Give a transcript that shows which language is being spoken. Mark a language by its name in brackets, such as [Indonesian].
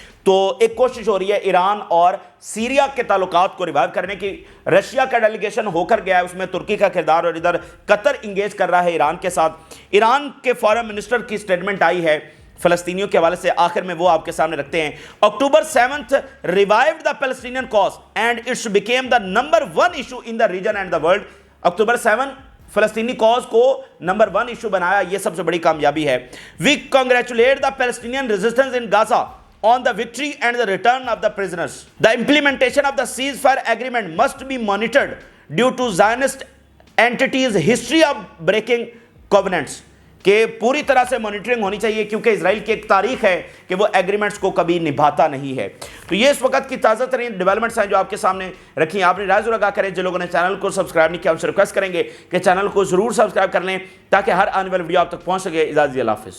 [Urdu] تو ایک کوشش ہو رہی ہے ایران اور سیریا کے تعلقات کو ریوائیو کرنے کی. رشیا کا ڈیلیگیشن ہو کر گیا ہے, اس میں ترکی کا کردار, اور ادھر قطر انگیج کر رہا ہے ایران کے ساتھ. ایران کے فارن منسٹر کی سٹیٹمنٹ آئی ہے فلسطینیوں کے حوالے سے, آخر میں وہ آپ کے سامنے رکھتے ہیں. [English] October 7th revived the Palestinian cause and it became the number 1 issue in the region and the world. [Urdu] October 7 فلسطینی کاز کو نمبر 1 ایشو بنایا, یہ سب سے بڑی کامیابی ہے. [English] We congratulate the Palestinian resistance in Gaza on the victory and the return of the prisoners. The implementation of the ceasefire agreement must be monitored due to Zionist entities' history of breaking covenants. [Urdu] کہ پوری طرح سے monitoring ہونی چاہیے کیونکہ اسرائیل کی ایک تاریخ ہے کہ وہ ایگریمنٹس کو کبھی نبھاتا نہیں ہے. تو یہ اس وقت کی تازہ ترین ڈیولپمنٹس ہیں جو آپ کے سامنے رکھی ہیں. آپ نے رائے ضرور آگاہ کریں. جن لوگوں نے چینل کو سبسکرائب نہیں کیا ان سے ریکویسٹ کریں گے کہ چینل کو ضرور سبسکرائب کر لیں تاکہ ہر آنے والی ویڈیو آپ تک پہنچ سکے. اجازت دیجیے, اللہ حافظ.